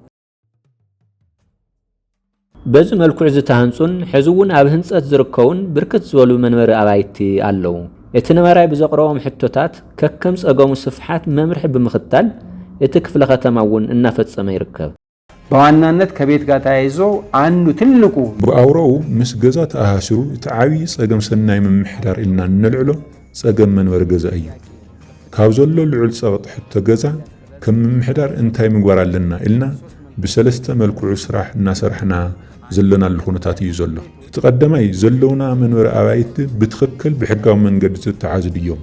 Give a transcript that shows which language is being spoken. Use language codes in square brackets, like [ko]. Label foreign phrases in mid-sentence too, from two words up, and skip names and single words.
[ti] በዚ መልክዕ ዝተሃንጹን ሕዚ እውን ኣብ ህንጸት ዝርከቡን ብርክት ዝበሉ መንበሪ ኣባይቲ ኣለዉ። እቲ ነባራይ ብዘቕረቦም ሕቶታት ከከም ጸገሙ ስፍሓት መምርሒ ብምኽታል እቲ ክፍለ ከተማ እውን እናፈጸመ ይርከብ። [am] በዋናነት ከቤት ጋር ተያይዞ አንዱ ትልቁ [ti] ብኣውሮኡ ምስ ገዛ ተኣሃሲሩ እቲ ዓብይ ጸገም ሰናይ ምምሕዳር ኢልና ንልዕሎ ጸገም መንበሪ ገዛ እዩ። ካብ ዘሎ ልዑል ጸቕጥ ሕቶ ገዛ ከም ምምሕዳር እንታይ ምግባር ኣለና ኢልና ብሰለስተ መልክዑ ስራሕ እናሰርሕና ዘለናሉ ኩነታት እዩ ዘሎ። እቲ ቀዳማይ ዘለውና መንበሪ ኣባይቲ ብትኽክል ብሕጋዊ መንገዲ ዝተተሓዙ ድዮም?